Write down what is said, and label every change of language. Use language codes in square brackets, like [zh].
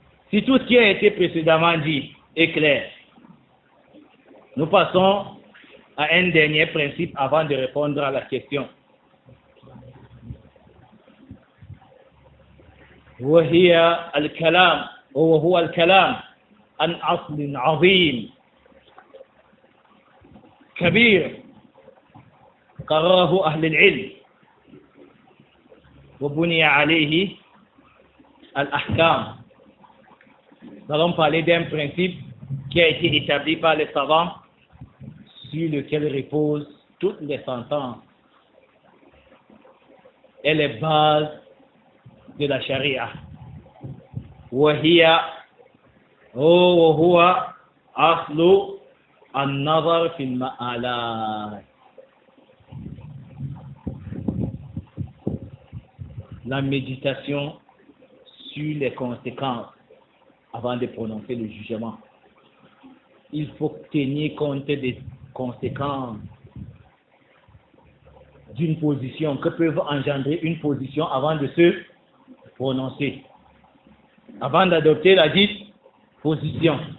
[fr] Si tout ce qui a été précédemment dit est clair, nous passons à un dernier principe avant de répondre à la question. [ar] وهي الكلام وهو الكلام عن أصل عظيم كبير قرره أهل العلم وبني عليه الأحكام. [fr] Nous allons parler d'un principe qui a été établi par les savants sur lequel reposent toutes les sentences et les bases de la charia. [ar] وهو أصل النظر في المآلات. [fr] La méditation sur les conséquences avant de prononcer le jugement. Il faut tenir compte des conséquences d'une position que peuvent engendrer une position avant de se prononcer, avant d'adopter la dite position.